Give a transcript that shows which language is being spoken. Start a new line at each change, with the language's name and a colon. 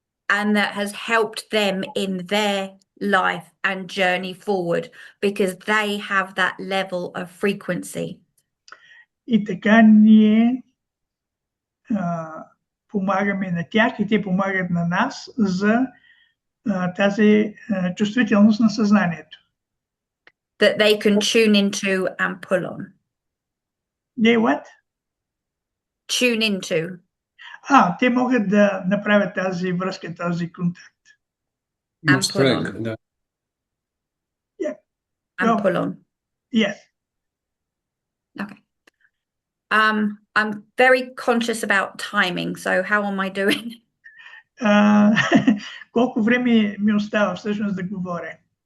English: And that has helped them in their life and journey forward because they have that level of frequency.
Bulgarian: И така ние помагаме на тях и те помагат на нас за тази чувствителност на съзнанието.
English: That they can tune into and pull on. They what? Tune into.
Bulgarian: Те могат да направят тази връзка, този контакт.
English: And pull on.
Bulgarian: Да.
English: Yeah. And pull on. Yes. Okay. I'm very conscious about timing, so how am I doing?
Bulgarian: Колко време ми остава всъщност да говоря?